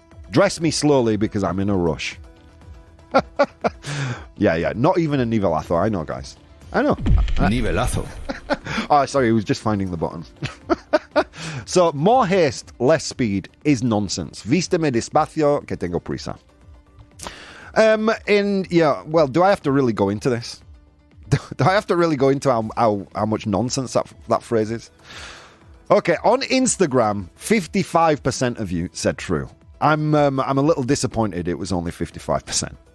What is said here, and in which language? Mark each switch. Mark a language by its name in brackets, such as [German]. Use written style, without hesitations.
[English] Dress me slowly because I'm in a rush. Yeah. Not even a nivelazo. I know, guys. I know. [Spanish] Nivelazo. [English] Oh, sorry. He was just finding the button. So, more haste, less speed is nonsense. [Spanish] Vísteme despacio que tengo prisa. [English] Do I have to really go into this? Do I have to really go into how much nonsense that phrase is? Okay, on Instagram, 55% of you said true. I'm a little disappointed it was only 55%.